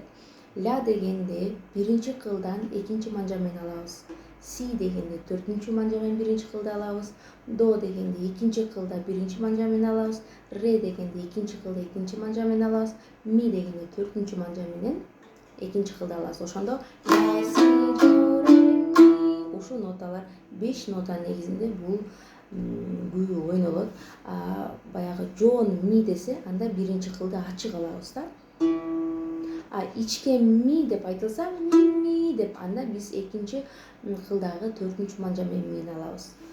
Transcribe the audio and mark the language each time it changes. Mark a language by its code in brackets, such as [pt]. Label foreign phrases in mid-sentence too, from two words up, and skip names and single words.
[ky] Ля дегенди биринчи кылдан экинчи манжа менен алабыз. Си дегенди төртүнчү манжа менен биринчи кылды алабыз. До дегенди экинчи кылда биринчи манжа менен алабыз. Ре дегенди экинчи кылда экинчи манжа менен алабыз. Ми дегенди төртүнчү манжа менен экинчи кылда алабыз. Ошондо ля, си, до, ре, ми. Ушул ноталар 5 нота негизинде бул күү ойнолот. Баягы жоон ми десе, анда биринчи кылды ачык алабыз да. Ичке ми деп айтылса, ми деп, анда биз экинчи кылдагы төртүнчү манжа менен мини алабыз.